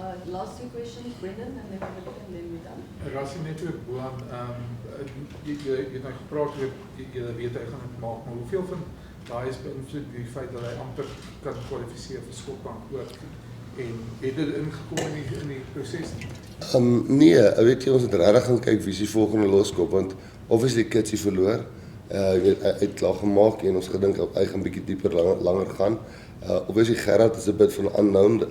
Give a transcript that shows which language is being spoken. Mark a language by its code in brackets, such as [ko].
[en] Last two questions, Brendan, and then we're done. [af] Rassie, net ook Boan, jy het nou gepraat oor jy weet hy gaan dit maak, maar hoeveel van daai is beïnvloed die feit dat hy amper kan kwalifiseer vir Skotland ook en het dit ingekom in die proses? Nee, weet jy ons het regtig gaan kyk wie se volgende loskop want obviously Kitsie verloor. Hy het klaar gemaak en ons gedink hy gaan bietjie dieper langer gaan. Obviously Gerard is 'n bit van unknown.